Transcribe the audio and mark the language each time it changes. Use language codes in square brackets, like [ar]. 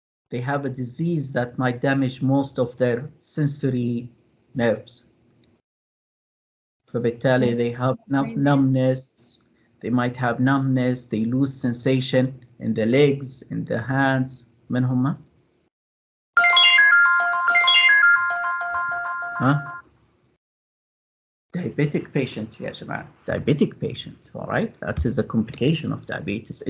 [en] They have a disease that might damage most of their sensory nerves. [ar] فبالتالي [en] they have numbness. They might have numbness. They lose sensation in the legs, in the hands. [ar] من هم؟ [en] Diabetic patient [ar] يا جماعة. [en] Diabetic patient, all right? That is a complication of diabetes.